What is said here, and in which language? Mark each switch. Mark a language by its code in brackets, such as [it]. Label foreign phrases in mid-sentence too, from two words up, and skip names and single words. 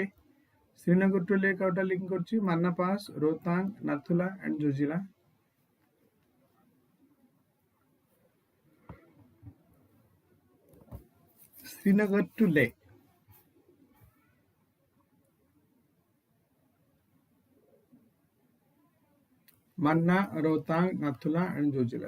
[en] Srinagar to Leh [or] କାଉଟା ଲିଙ୍କ କରଛି [en] Manna Pass, Rohtang, Nathula and Zojila. Srinagar to Leh. Manna, Rohtang, Nathula and Zojila.